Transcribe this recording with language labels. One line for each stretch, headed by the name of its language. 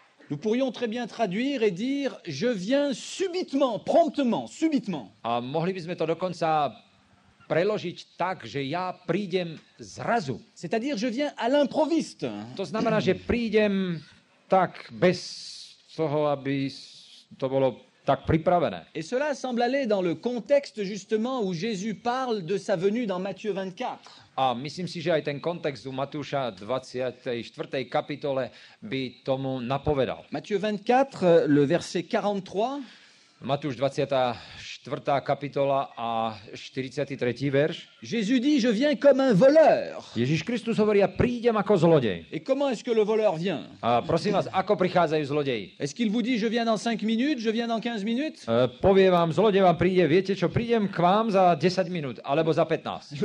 French: Nous pourrions très bien traduire et dire je viens subitement, promptement, subitement.
Slovak: A mohli by sme to dokonca preložiť tak, že ja prídem zrazu.
French: C'est-à-dire je viens à l'improviste.
Slovak: To znamená, že prídem tak bez toho, aby to bolo tak pripravené.
French: Et cela semble aller dans le contexte justement où Jésus parle de sa venue dans Matthieu 24.
Slovak: A myslím si, že aj ten kontext u Matúša 24. kapitole by tomu napovedal.
French: Matthieu 24, le verset 43.
Slovak: Matúš 24. kapitola a 43. verš.
French: Jésus dit je viens comme un voleur.
Slovak: Ježiš Kristus hovorí, ja prídem ako zlodej.
French: Et comment est-ce que le voleur vient?
Slovak: A prosím vás, ako prichádzajú zlodeji?
French: Est-ce qu'il vous dit je viens dans 5 minutes, je viens dans 15 minutes?
Slovak: Povie vám, zlodej vám príde, viete čo, prídem k vám za 10 minút, alebo za 15.